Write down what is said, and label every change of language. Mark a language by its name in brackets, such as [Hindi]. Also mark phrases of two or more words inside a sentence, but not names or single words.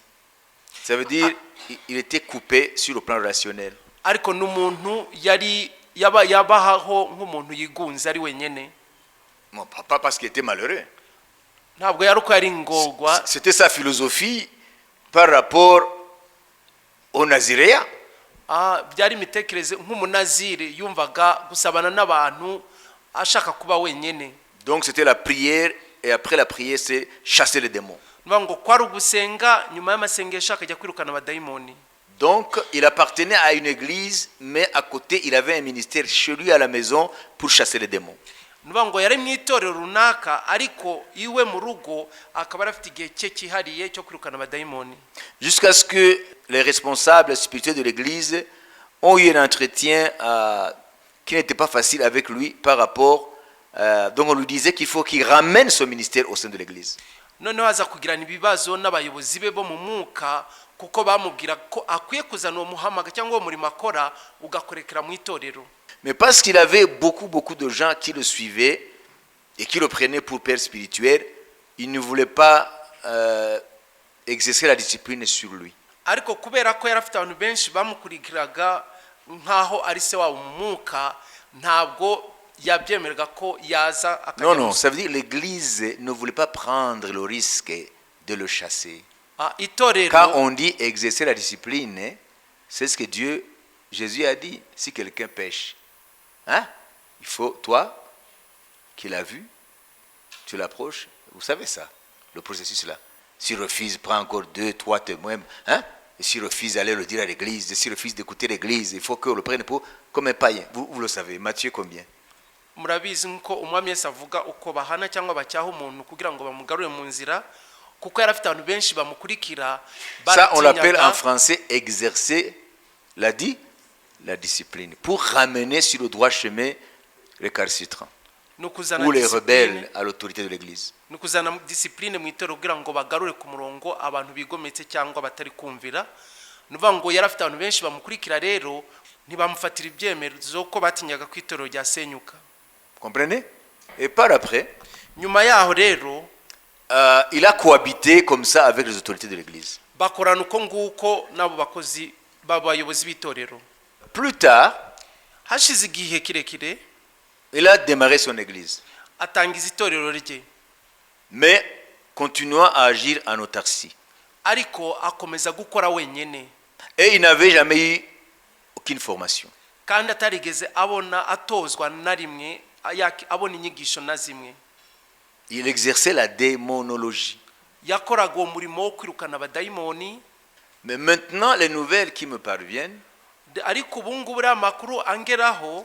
[French] Ça veut dire qu'il était coupé sur le plan relationnel. Bon, pas parce qu'il était malheureux. C'était sa philosophie par rapport au naziréa. [Kinyarwanda] Byari imitekerereze nk'umunaziri yumvaga gusabana n'abantu ashaka kuba wenyene. [French] Donc c'était la prière et après la prière c'est chasser les démons. [Kinyarwanda] Ngo kwari ugusenga nyuma y'amasengesho akajya kwirukana abadayimoni. [French] Donc il appartenait à une église mais à côté il avait un ministère chez lui à la maison pour chasser les démons. [Kinyarwanda] Ngo yari mu itorero runaka ariko iwe mu rugo akaba afite igihe cye cyihariye cyo kwirukana abadayimoni. [French] Jusqu'à ce que les responsables spirituels de l'église ont eu un entretien qui n'était pas facile avec lui par rapport. Donc on lui disait qu'il faut qu'il ramène son ministère au sein de l'église. [Kinyarwanda] Noneho aza kugirana ibibazo n'abayobozi be bo mu mwuka kuko bamubwira ko akwiye kuzana uwo muhamaga cyangwa uwo murimo akora ugakorekera mu itorero. [French] Mais parce qu'il avait beaucoup de gens qui le suivaient et qui le prenaient pour père spirituel, il ne voulait pas exercer la discipline sur lui. [Kinyarwanda] Ariko kubera ko yari afite abantu benshi bamukurikiraga nkaho ari se wa umwuka, ntabwo yabyemerga ko yaza akajya. [French] Non, ça veut dire l'église ne voulait pas prendre le risque de le chasser. Quand on dit exercer la discipline, c'est ce que Jésus a dit. Si quelqu'un pêche, il faut, toi, qui l'as vu, tu l'approches. Vous savez ça, le processus là. S'il refuse, prends encore 2, 3 témoins. Et s'il refuse d'aller le dire à l'église, s'il refuse d'écouter l'église, il faut qu'on le prenne comme un païen. Vous le savez. Matthieu combien? [Kinyarwanda] Murabizi ko umwami Yesu avuga uko bahana cyangwa bacyaha umuntu kugira ngo bamugarure mu nzira kuko yari afite abantu benshi bamukurikira. [French] Ça on l'appelle en français exercer la discipline pour ramener sur le droit chemin les récalcitrants ou les rebelles à l'autorité de l'église. [Kinyarwanda] Nukuzana discipline mu itorero kugira ngo bagarure ku murongo abantu bigometse cyangwa batari kumvira. Nuvuga ngo yari afite abantu benshi bamukurikira, rero ntibamufatira ibyemezo ko batinyaga ku itorero rya senyuka. [French] Comprenez? Et par après, [Kinyarwanda] nyuma yaho rero [French] il a cohabité comme ça avec les autorités de l'église. [Kinyarwanda] Bakorana uko nguko nabo bakozi babayobozi b'itorero. [French] Plus tard, [Kinyarwanda] hashize igihe kirekire, [French] Il a démarré son église, [Kinyarwanda] atangiza itorero rye, [French] mais continuant à agir en autarcie. [Kinyarwanda] ariko akomeza gukora wenyine, [French] Et il n'avait jamais eu aucune formation. [Kinyarwanda] kandi atarigeze atozwa na rimwe, abona inyigisho na zimwe. [French] Il exerçait la démonologie. [Kinyarwanda] Yakoraga uwo murimo wo kwirukana abadayimoni. [French] Mais maintenant, les nouvelles qui me parviennent, [Kinyarwanda] ariko ubu ngubu uriya makuru angeraho,